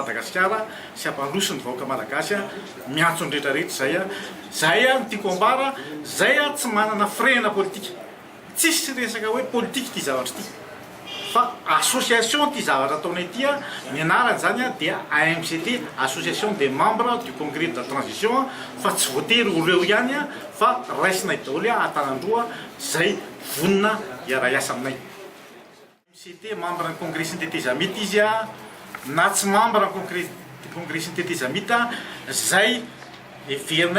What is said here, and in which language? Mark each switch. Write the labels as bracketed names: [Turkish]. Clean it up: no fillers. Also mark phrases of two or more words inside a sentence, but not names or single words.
[Malagasy] Madagasikara sy ampandroso ny vahoaka malagasy miantso ny rehetrarehetra zay ny tiako ambara zay tsy manana firena politika, tsisy resaka hoe politika ty zavatra ty fa association ty zavatra ataonay ty ny anarany zany dia AMCT, [French] association des membres du congrès de la transition [Malagasy] fa tsy voatery ireo ihany fa raisinay daholo antanandroa zay vonona hiara-iasa aminay. AMCT membre ny congrès ny teteza mihitsy izy na tsy membre ny congrès ny teteza mihitsy zay everinay